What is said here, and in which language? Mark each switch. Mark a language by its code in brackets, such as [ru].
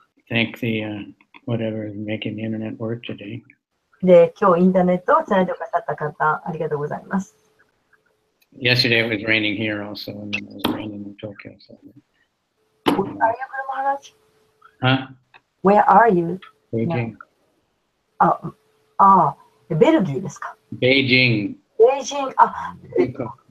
[en] Thank the whatever is making the internet work today. [ja] で、今日インターネットをつないでくださった方、ありがとうございます。 [en] Yesterday it was raining here also, and then it was raining in Tokyo. So. Where are you, Maharaj? Huh? Where are you? Beijing. [ja] ベルギーですか。 [en] Beijing. [ja] ベイジング、北京。